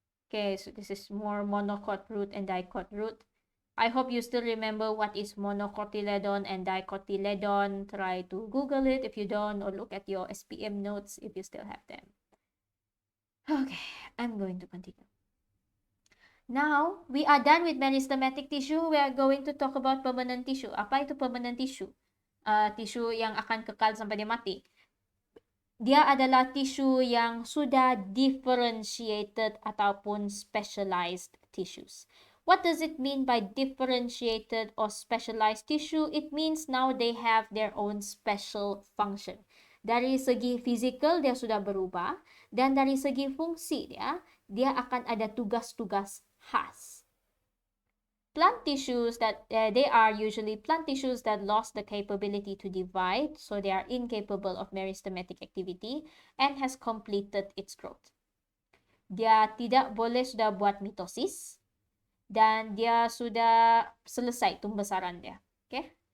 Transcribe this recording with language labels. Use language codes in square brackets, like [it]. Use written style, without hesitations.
[en] Okay, so this is more monocot root and dicot root. I hope you still remember what is monocotyledon and dicotyledon. Try to Google it if you don't, or look at your SPM notes if you still have them. Okay, I'm going to continue. Now, we are done with meristematic tissue. We are going to talk about permanent tissue. [ms] Apa itu permanent tissue? Tisu yang akan kekal sampai dia mati. Dia adalah tisu yang sudah differentiated ataupun specialized tissues. [en] What does it mean by differentiated or specialized tissue? It means now they have their own special function. [ms] Dari segi fizikal dia sudah berubah, dan dari segi fungsi dia akan ada tugas-tugas khas. [en] plant tissues that they are usually plant tissues that lost the capability to divide, so they are incapable of meristematic activity and has completed its growth. [ms] Dia tidak boleh sudah buat mitosis dan dia sudah selesai pembesaran dia. Okay?